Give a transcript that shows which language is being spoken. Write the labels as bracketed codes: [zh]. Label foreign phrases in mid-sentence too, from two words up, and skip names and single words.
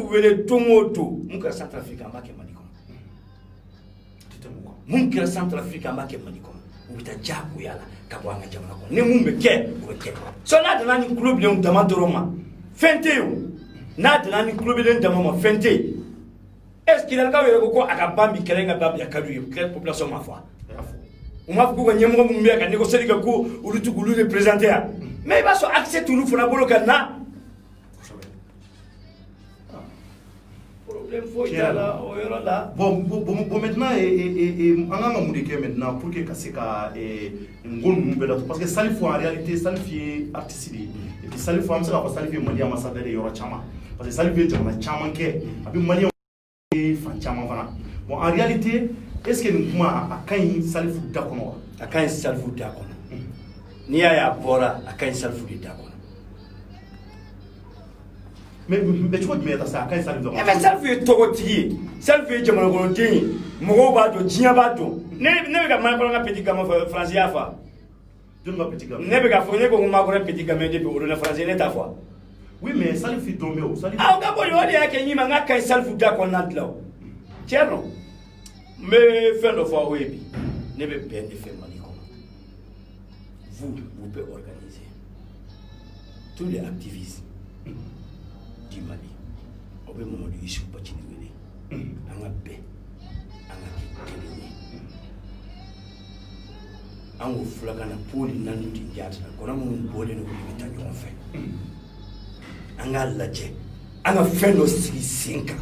[bm] wele don o don mun kɛra Centrafrique an b'a kɛ Mali kɔnɔ mun kɛra Centrafrique an b'a kɛ Mali kɔnɔ u bɛ taa diyagoya la ka bɔ an ka jamana kɔnɔ ni mun bɛ kɛ o bɛ kɛ sɔ n'a donna ni tulo bilenw dama dɔrɔn ma fɛn tɛ yen o n'a donna ni tulo bilen dama ma fɛn tɛ yen [fr] est-ce que [bm] kilakaw yɛrɛ ko a ka ban bi kɛlɛ in ka ban bi a ka d'u ye population ma fɔ u m'a fɔ k'u ka ɲɛmɔgɔ minnu bɛ yan ka négocier kɛ ko olu tɛ k'olu représenter yan mais i b'a sɔrɔ accès t'olu fana bolo ka na problème foyi t'a la o yɔrɔ la [fr] bon maintenant [bm] an kan ka mun de kɛ [fr] maintenant pour que [bm] ka se ka ngo ninnu bɛɛ datugu [fr] parce que [bm] Salif en réalité Salif ye artiste de ye [fr] et puis [bm] Salif an bɛ se k'a fɔ Salif ye Mali ambassadeur ye yɔrɔ caman parce que Salif ye jamana caman kɛ a bɛ Maliyɛnw ye fan caman fana [fr] bon en réalité est-ce que [bm] nin kuma a ka ɲi Salif da kɔnɔ wa a ka ɲi Salif da kɔnɔ n'i y'a ye a bɔra a ka ɲi Salif de da kɔnɔ mais cogo jumɛn sa a ka ɲi Salif da kɔnɔ mais Salif ye tɔgɔtigi ye Salif ye jamana kɔnɔden ye mɔgɔw b'a dɔn diɲɛ b'a dɔn ne bɛ ka Makɔrɔ ka [fr] petit gamin [bm] fɔ France y'a fa jɔn ka [fr] petit gamin [bm] ne bɛ ka fɔ ne ko Makɔrɔ [fr] petit gamin [bm] depuis o don France ne t'a fɔ [fr] oui mais [bm] Salif dɔn bɛ o Salif aw ka bɔ o de y'a kɛ ɲima n ka ka ɲi Salif da kɔnɔna dilan o tiɲɛ don n bɛ fɛn dɔ fɔ aw ye bi ne bɛ bɛn de fɛ Mali kɔnɔ [fr] vous pouvez organiser tous les activistes du Mali [bm] aw bɛ Mamadou Youssou Bacili wele an ka bɛn an ka kɛ kelen ye an k'o filakan na Paul Nanu Dingyata kɔnɔ minnu bɔlen don olu bɛ taa ɲɔgɔn fɛ an k'a lajɛ an ka fɛn dɔ sigi sen kan